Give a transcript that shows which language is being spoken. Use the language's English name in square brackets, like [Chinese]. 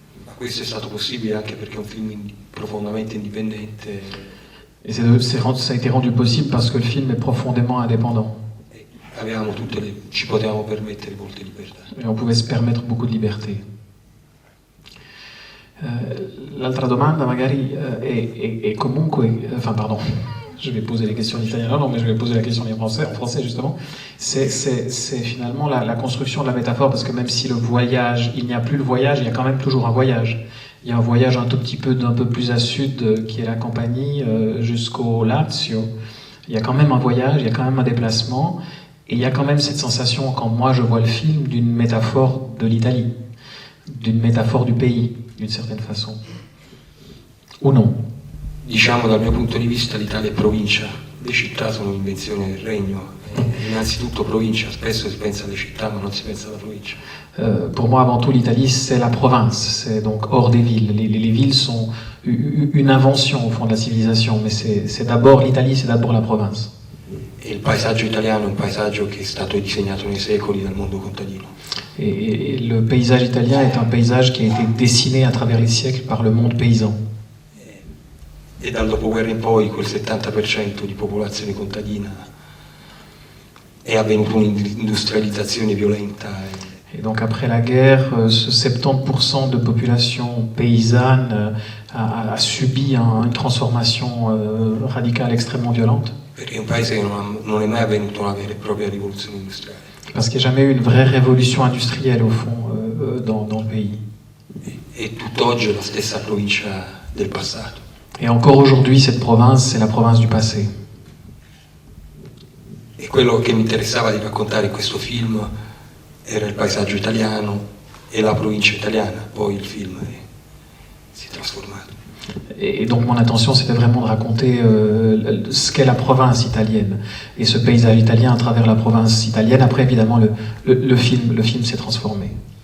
[Italian] Ma questo è stato possibile anche perché è un film profondamente indipendente [French] Et ça a été rendu possible parce que le film est profondément indépendant. [Italian] e ci potevamo permettere molte libertà. [French] Et on pouvait se permettre beaucoup de liberté. [Italian] L'altra domanda magari è comunque... [French] Enfin, pardon, je vais poser les questions en italien. Non, mais je vais poser la question en français justement. C'est finalement la construction de la métaphore, parce que même si le voyage, il n'y a plus le voyage, il y a quand même toujours un voyage. Il y a un voyage un tout petit peu d'un peu plus à sud, qui est la Campanie, jusqu'au Lazio. Il y a quand même un voyage, il y a quand même un déplacement, et il y a quand même cette sensation, quand moi je vois le film, d'une métaphore de l'Italie, d'une métaphore du pays, d'une certaine façon. Ou non? [Italian] Diciamo dal mio punto di vista l'Italia è provincia, le città sono un'invenzione del regno. Innanzitutto provincia, spesso si pensa alle città ma non si pensa alla provincia. [French] Pour moi, avant tout, l'Italie, c'est la province, c'est donc hors des villes. Les villes sont une invention au fond de la civilisation, mais c'est d'abord l'Italie, c'est d'abord la province. [Italian] E il paesaggio italiano è un paesaggio che è stato disegnato nei secoli dal mondo contadino. [French] Et le paysage italien est un paysage qui a été dessiné à travers les siècles par le monde paysan. [Italian] E dal dopoguerra in poi quel 70% di popolazione contadina è avvenuta un'industrializzazione violenta. [French] Et donc après la guerre, ce 70% de population paysanne a subi une transformation radicale extrêmement violente. [Italian] Perché è un paese che non è mai avvenuta una vera e propria rivoluzione industriale. [French] Parce qu'il n'y a jamais eu une vraie révolution industrielle au fond dans le pays. [Italian] E tutt'oggi è la stessa provincia del passato. [French] Et encore aujourd'hui, cette province, c'est la province du passé. [Italian] E quello che mi interessava di raccontare in questo film era il paesaggio italiano e la provincia italiana, poi il film si è trasformato. [French] Et donc mon intention, c'était vraiment de raconter ce qu'est la province italienne et ce paysage italien à travers la province italienne. Après, évidemment, le film s'est transformé.